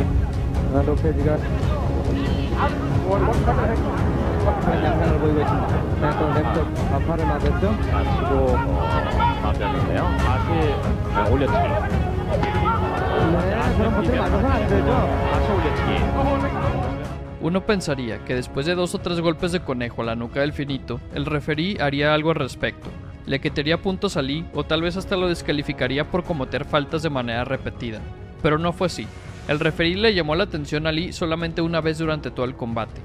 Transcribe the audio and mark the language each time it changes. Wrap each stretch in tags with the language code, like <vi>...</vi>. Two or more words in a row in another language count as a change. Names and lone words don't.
<ko>로페즈가 하는 양상을 보이고 있습니다. 네, 또 왼쪽 좌파를 맞았죠. 다치고 맞았는데요. 다시 올려치기. 네, 그런 것들이 맞아서는 안 되죠. 다시 올려치기.</ko> <es>Uno pensaría que después de 2 o 3 golpes de conejo a la nuca del finito, el referí haría algo al respecto. Le quitaría puntos a Lee o tal vez hasta lo descalificaría por cometer faltas de manera repetida. Pero no fue así. El referí le llamó la atención a Lee solamente una vez durante todo el combate.</es>